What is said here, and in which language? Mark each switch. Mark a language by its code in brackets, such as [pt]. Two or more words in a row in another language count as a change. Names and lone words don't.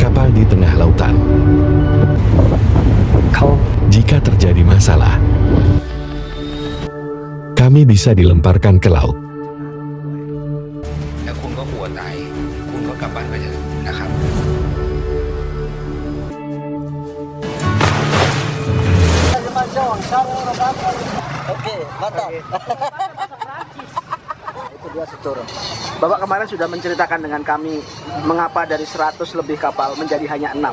[id] di tengah lautan. Jika terjadi masalah, kami bisa dilemparkan ke laut. [th] แล้วคุณก็กลัวตายคุณก็กลับบ้านไปเถอะนะครับ [id] Oke, mantap. Itu dia seturun. Bapak kemarin sudah menceritakan dengan kami mengapa dari 100 lebih kapal menjadi hanya 6.